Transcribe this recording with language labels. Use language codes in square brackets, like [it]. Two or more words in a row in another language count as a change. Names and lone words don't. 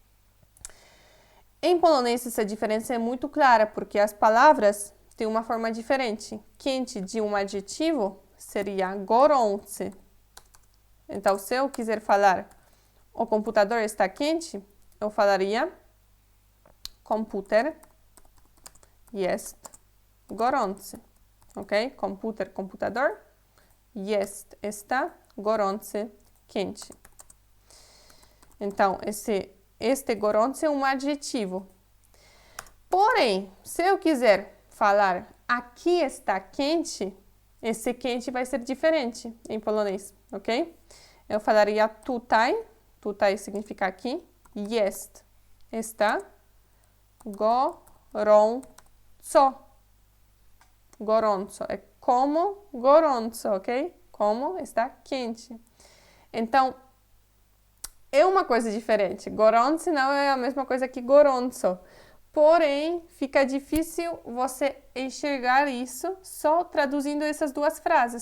[pt] Em polonês, essa diferença é muito clara, porque as palavras têm uma forma diferente. Quente de um adjetivo seria gorący. Então, se eu quiser falar o computador está quente, eu falaria [pl] komputer jest gorący. [pt] Ok? Komputer, computador. Jest, está, gorący, quente. Então, este gorący é um adjetivo. Porém, se eu quiser falar aqui está quente, esse quente vai ser diferente em polonês, ok? Eu falaria tutaj, tutaj significa aqui, jest, está, gorąco. Gorąco é como gorąco, ok? Como está quente. Então, é uma coisa diferente. Gorący não é a mesma coisa que gorąco. Porém, fica difícil você enxergar isso só traduzindo essas duas frases.